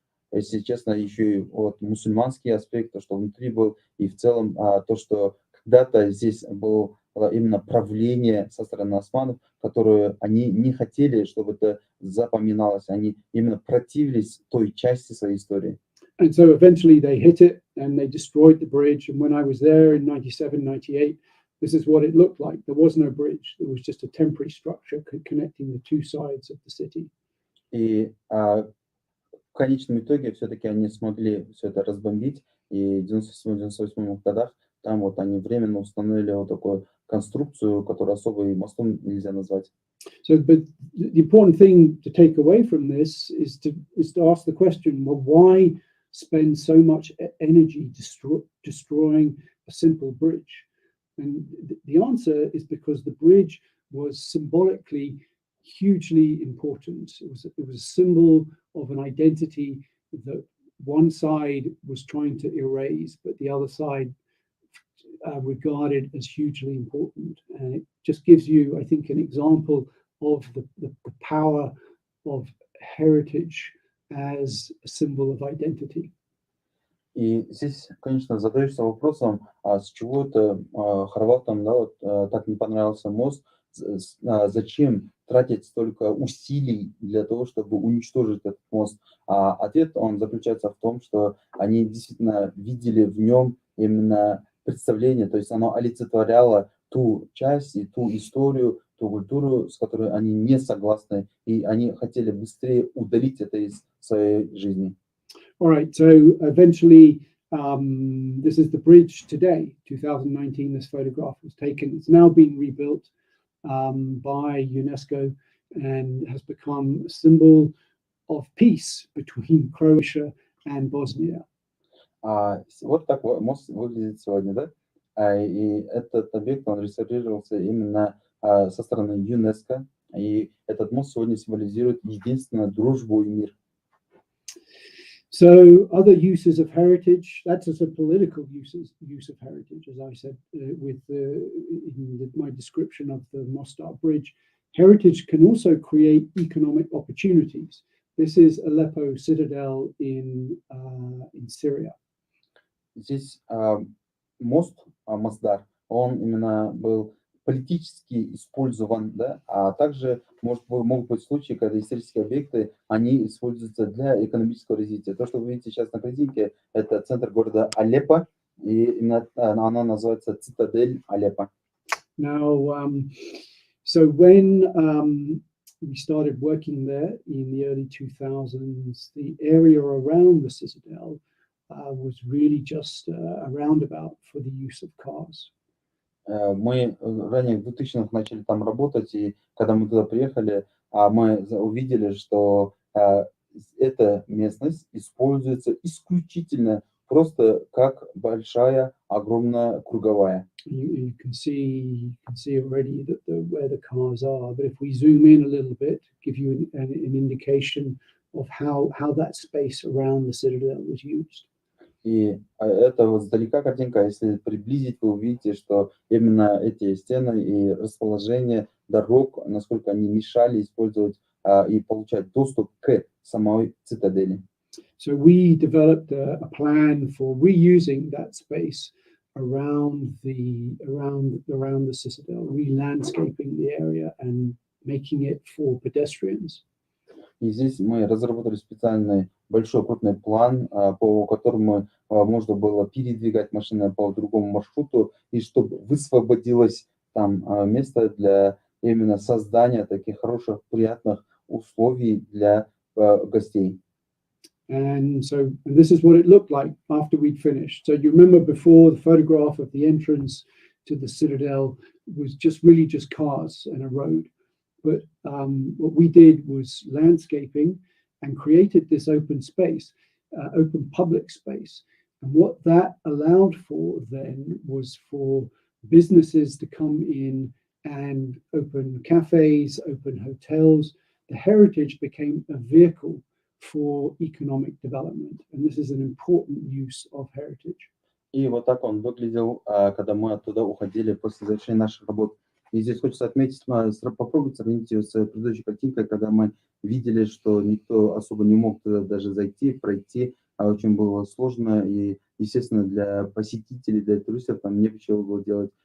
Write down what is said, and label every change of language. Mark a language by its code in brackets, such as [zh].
[ru] если честно, еще и вот мусульманский аспект, то, что внутри был, и в целом то, что когда-то здесь было именно правление со стороны османов, которое они не хотели, чтобы это запоминалось. Они именно противились той части своей истории. [en] And so eventually they hit it and they destroyed the bridge. And when I was there in 97, 98, this is what it looked like. There was no bridge. There was just a temporary structure connecting the two sides of the city. [ru] И в конечном итоге все-таки они смогли все это разбомбить. И в 97-98 годах там вот они временно установили вот такую конструкцию, которую особо и мостом нельзя назвать. [en] So, but the important thing to take away from this is to ask the question: well, why spend so much energy destroying a simple bridge? And the answer is because the bridge was symbolically hugely important. It was a symbol of an identity that one side was trying to erase, but the other side regarded as hugely important. And it just gives you, I think, an example of the power of heritage as a symbol of identity. [ru] И здесь, конечно, задаешься вопросом, с чего это хорватам, да, вот, так не понравился мост, зачем тратить столько усилий для того, чтобы уничтожить этот мост. А ответ, он заключается в том, что они действительно видели в нем именно представление, то есть оно олицетворяло ту часть и ту историю, ту культуру, с которой они не согласны, и они хотели быстрее удалить это из своей жизни. [en] All right, so eventually, this is the bridge today, 2019. This photograph was taken. It's now been rebuilt by UNESCO and has become a symbol of peace between Croatia and Bosnia. [ru] Вот так мост выглядит сегодня, да? И этот объект, он реставрировался именно со стороны ЮНЕСКО, и этот мост сегодня символизирует единственную дружбу и мир. [en] So other uses of heritage, that's as a political use of heritage, as I said in my description of the Mostar Bridge. Heritage can also create economic opportunities. This is Aleppo Citadel in Syria. [ru] Здесь мост, Мосдар, он именно был политически использован, да, а также могут быть случаи, когда исторические объекты, они используются для экономического развития. То, что вы видите сейчас на картинке, это центр города Алеппо, и именно она называется Цитадель Алеппо. [en] Now, so when we started working there in the early 2000s, the area around the Citadel was really just a roundabout for the use of cars. [ru] Мы ранее в 2000-х начали там работать, и когда мы туда приехали, мы увидели, что эта местность используется исключительно просто как большая, огромная круговая. [en] You can see already that where the cars are. But if we zoom in a little bit, give you an indication of how that space around the citadel was used. [ru] И это вот сдалека картинка, если приблизить, вы увидите, что именно эти стены и расположение дорог, насколько они мешали использовать и получать доступ к самой цитадели. [en] So we developed a plan for reusing that space around the citadel, re-landscaping the area and making it for pedestrians. [ru] И здесь мы разработали специальный большой крупный план, по которому можно было передвигать машины по другому маршруту, и чтобы высвободилось там место для именно создания таких хороших, приятных условий для гостей. [en] And this is what it looked like after we'd finished. So you remember before, the photograph of the entrance to the citadel was just cars and a road. But what we did was landscaping and created this open space, open public space. And what that allowed for then was for businesses to come in and open cafes, open hotels. The heritage became a vehicle for economic development. And this is an important use of heritage. [ru] И вот так он выглядел, когда мы оттуда уходили после завершения наших работ. И здесь хочется отметить, попробовать сравнить ее с предыдущей картинкой, когда мы видели, что никто особо не мог туда даже зайти, пройти, а очень было сложно, и, естественно, для посетителей, для туристов там нечего было делать.